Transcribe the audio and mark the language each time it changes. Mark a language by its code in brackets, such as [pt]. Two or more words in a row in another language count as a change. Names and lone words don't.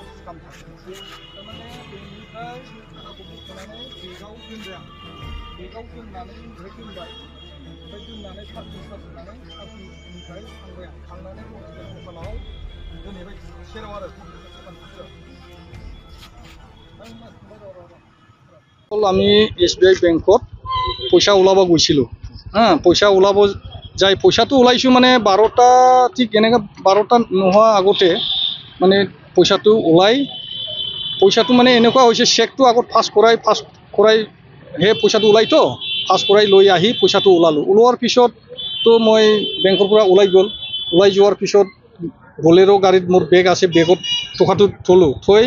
[as] কাম থাকে তাৰমানে [brx] बेनिफ्राय थाखाखौ बुथुमनानै बेगाव दोनबाय आं बेगाव दोननानै ओमफ्राय दोनबाय ओमफ्राय दोननानै [en] parking charge [brx] होनानै पार्किंनिफ्राय थांबाय आं थांनानै पन्सायत दखानाव दोनहैबाय सेराव आरो पन्सायत दखान खाथियाव [as] আমি SBI বেংকত পইচা ওলাব গৈছিলোঁ পইচা ওলাব যাই পইচাটো ওলাইছোঁ মানে 12টা ঠিক এনেকৈ 12টা নোহোৱা আগতে মানে পইচাটো ওলাই পইচাটো মানে এনেকুৱা হৈছে চেকটো আগত ফাৰ্ষ্ট কৰাই হে পইচাটো ওলাইতো ফাৰ্ষ্ট কৰাই লৈ আহি পইচাটো ওলালোঁ ওলোৱাৰ পিছত তো মই বেংকৰ পৰা ওলাই যোৱাৰ পিছত বলেৰো গাড়ীত মোৰ বেগ আছে বেগত টকাটো থলোঁ থৈ